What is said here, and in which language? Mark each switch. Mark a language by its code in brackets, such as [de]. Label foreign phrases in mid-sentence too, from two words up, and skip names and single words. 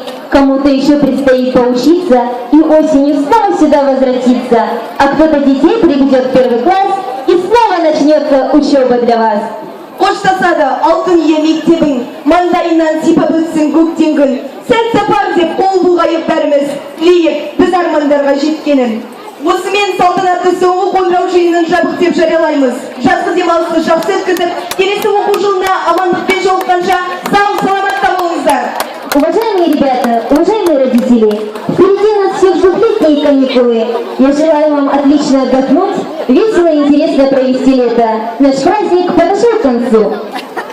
[ru] Кому-то еще предстоит поучиться и осенью снова сюда возвратиться, а кто-то детей приведет в первый класс, и снова начнется учеба для вас. [kk] Қоштасады алтын ие мектебің, маңдайынан сипап өтсін көктен күн. Сәт сапар деп қол бұлғайып бәріміз, тілейік біз армандарға жеткенін. Осымен салтанатты соңғы қоңырау жиынын жабық деп жариялаймыз. Жазғы демалысты жақсы өткізіп, келесі оқу жылына амандықпен жолыққанша сау саламатта болыңыздар. [ru] Уважаемые ребята, уважаемые родители, впереди нас всех двухлетние каникулы. Я желаю вам отлично отдохнуть, весело и интересно провести лето. Наш праздник подошел к концу.